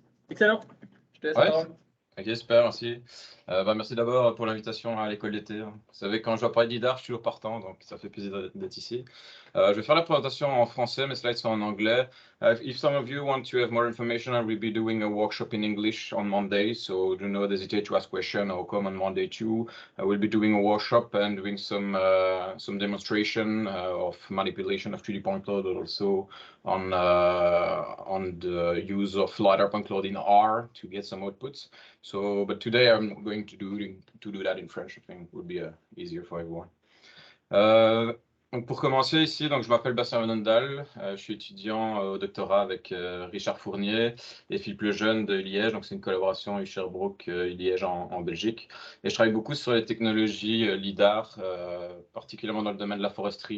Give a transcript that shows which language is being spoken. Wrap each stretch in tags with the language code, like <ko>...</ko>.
<fr>Excellent. Je te laisse la Ouais. parole. Ok, super, merci. Merci d'abord pour l'invitation à l'école d'été. Vous savez, quand je dois parler d'IDAR, je suis toujours partant, donc ça fait plaisir d'être ici. Je vais faire la présentation en français, mes slides sont en anglais.</fr> <en>If some of you want to have more information, I will be doing a workshop in English on Monday, so do not hesitate to ask questions or come on Monday too. I will be doing a workshop and doing some demonstration of manipulation of 3D point cloud, also on the use of LiDAR point cloud in R to get some outputs. So, but today I'm going to do that in French. I think would be easier for everyone.</en> <fr>Donc pour commencer ici, donc je m'appelle Bastien Venendal, je suis étudiant au doctorat avec Richard Fournier et Philippe Lejeune de Liège, donc c'est une collaboration Sherbrooke Liège en Belgique. Et je travaille beaucoup sur les technologies LiDAR, particulièrement dans le domaine de la foresterie.</fr>